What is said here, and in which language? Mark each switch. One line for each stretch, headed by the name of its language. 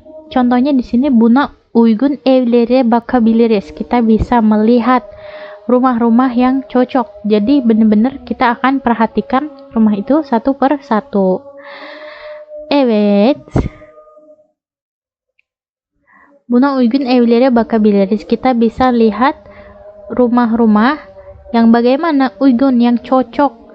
Indonesian: Contohnya di sini
Turkish: buna uygun evlere bakabiliriz.
Indonesian: Kita bisa melihat rumah-rumah yang cocok. Jadi benar-benar kita akan perhatikan rumah itu satu per satu.
Turkish: Evet. Buna uygun evlere bakabiliriz.
Indonesian: Kita bisa lihat rumah-rumah yang bagaimana, uygun, yang cocok.